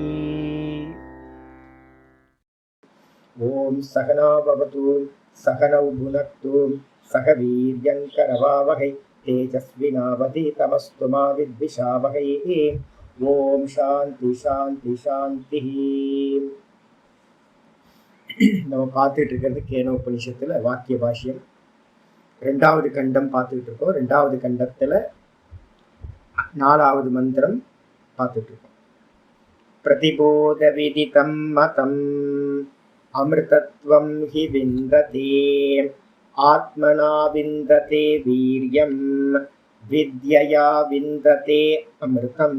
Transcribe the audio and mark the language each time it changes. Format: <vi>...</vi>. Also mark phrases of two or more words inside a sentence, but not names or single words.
<sa>ॐ सहना भवतु सहनौ भुनक्तु सह वीर्यङ्करवावहै तेजस्विनावधीतमस्तु मा विद्विषावहै। ॐ शान्ति शान्ति शान्तिः।</sa> <ta>நம்ம பார்த்துட்டு இருக்கிறது கேன உபனிஷத்துல வாக்கிய பாஷ்யம் ரெண்டாவது கண்டம் பார்த்துட்டு இருக்கோம். ரெண்டாவது கண்டத்துல 4வது மந்திரம் பார்த்துட்டு இருக்கோம்.</ta> <sa>प्रतिबोध विदितं मतम् अमृतत्वं हि विन्दते आत्मना विन्दते वीर्यं विद्यया विन्दते अमृतम्.</sa>